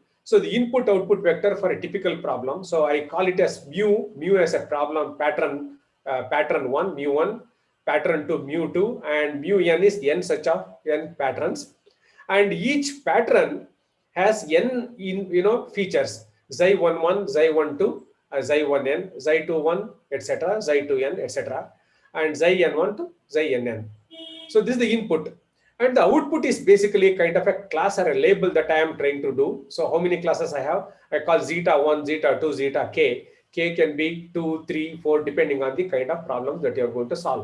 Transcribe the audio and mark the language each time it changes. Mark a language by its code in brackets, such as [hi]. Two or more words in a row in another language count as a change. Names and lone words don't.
[en] So the input output vector for a typical problem. So I call it as mu as a problem pattern, pattern 1, mu1, pattern 2, mu2, and mu n is n such of n patterns. And each pattern has n features, xi11, xi12, xi1n, xi21, etc., xi2n, etc., and xin1 to xinn. So this is the input. And the output is basically kind of a class or a label that I am trying to do. So how many classes I have? I call zeta 1, zeta 2, zeta k. K can be 2, 3, 4, depending on the kind of problem that you are going to solve.